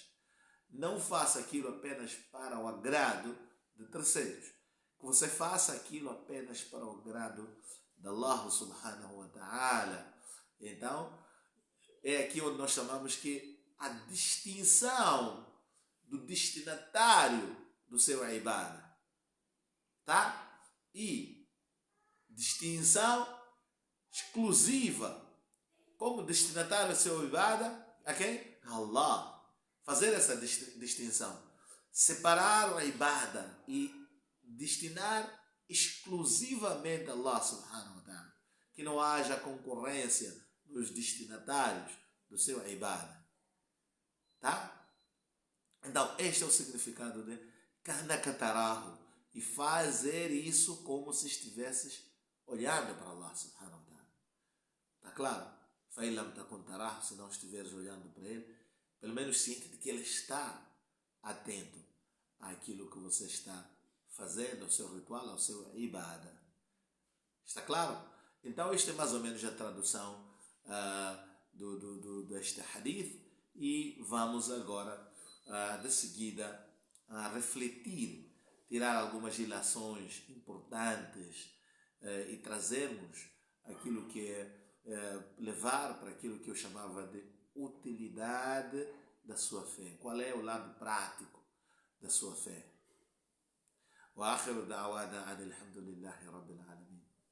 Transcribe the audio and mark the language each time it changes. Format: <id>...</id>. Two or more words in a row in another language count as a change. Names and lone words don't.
<pt>Não faça aquilo apenas para o agrado de terceiros. Que você faça aquilo apenas para o agrado de</pt> <ar>الله سبحانه وتعالى.</ar> <pt>Então, é aqui onde nós chamamos que a distinção do destinatário do seu ibadah. Tá? E distinção exclusiva como destinatário do seu ibadah a quem? Allah. Fazer essa distinção. Separar o ibadah e destinar exclusivamente a</pt> <ar>الله سبحانه وتعالى.</ar> <pt>Que não haja concorrência nos destinatários do seu ibadah. Tá? Então, este é o significado de Kanakatarahu. E fazer isso como se estivesses olhando para</pt> <ar>الله سبحانه وتعالى.</ar> <pt>Está claro?</pt> <ar>فإن لم تكن تراه,</ar> <pt>se não estiveres olhando para ele, pelo menos sinta de que ele está atento àquilo que você está fazendo, ao seu ritual, ao seu ibadah. Está claro? Então, esta é mais ou menos a tradução deste hadith. E vamos agora, de seguida, refletir, tirar algumas ilações importantes e trazermos aquilo que levar para aquilo que eu chamava de utilidade da sua fé. Qual é o lado prático da sua fé?</pt> <ar>وآخر دعوانا أن الحمد لله رب العالمين.</ar>